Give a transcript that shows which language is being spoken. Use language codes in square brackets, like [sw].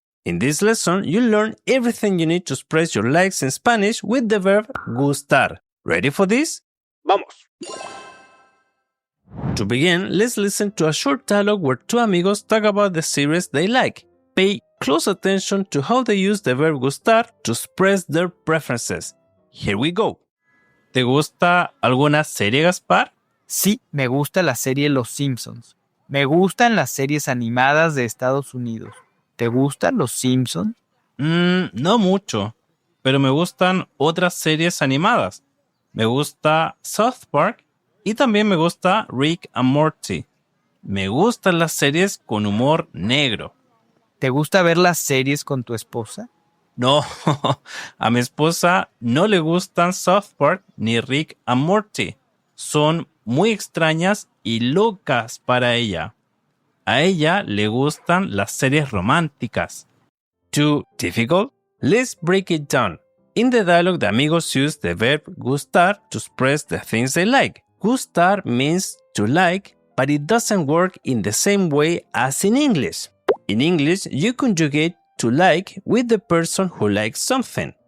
[en] In this lesson, you'll learn everything you need to express your likes in Spanish with the verb gustar. Ready for this? [es] ¡Vamos! [en] To begin, let's listen to a short dialogue where two amigos talk about the series they like. Pay close attention to how they use the verb gustar to express their preferences. Here we go. [es] ¿Te gusta alguna serie, Gaspar? Sí, me gusta la serie Los Simpsons. Me gustan las series animadas de Estados Unidos. ¿Te gustan Los Simpsons? No mucho, pero me gustan otras series animadas. Me gusta South Park y también me gusta Rick and Morty. Me gustan las series con humor negro. ¿Te gusta ver las series con tu esposa? No, a mi esposa no le gustan South Park ni Rick and Morty. Son muy extrañas y locas para ella. A ella le gustan las series románticas. [en] Too difficult? Let's break it down. In the dialogue, the amigos use the verb gustar to express the things they like. Gustar means to like, but it doesn't work in the same way as in English. In English, you conjugate to like with the person who likes something.